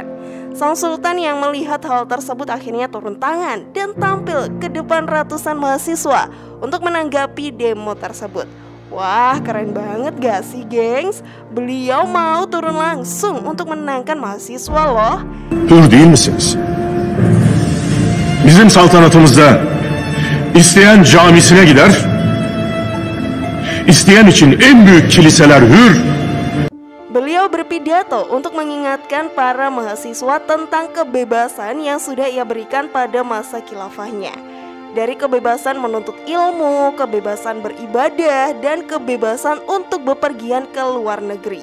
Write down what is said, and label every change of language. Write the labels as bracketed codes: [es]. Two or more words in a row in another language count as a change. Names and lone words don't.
[id] Sang sultan yang melihat hal tersebut akhirnya turun tangan dan tampil ke depan ratusan mahasiswa untuk menanggapi demo tersebut. Wah, keren banget gak sih, gengs? Beliau mau turun langsung untuk menenangkan mahasiswa loh. [tr] Hür değil misiniz? Bizim saltanatımızda isteyen camisine gider, isteyen için en büyük kiliseler hür. [id] Beliau berpidato untuk mengingatkan para mahasiswa tentang kebebasan yang sudah ia berikan pada masa khilafahnya. Dari kebebasan menuntut ilmu, kebebasan beribadah, dan kebebasan untuk bepergian ke luar negeri.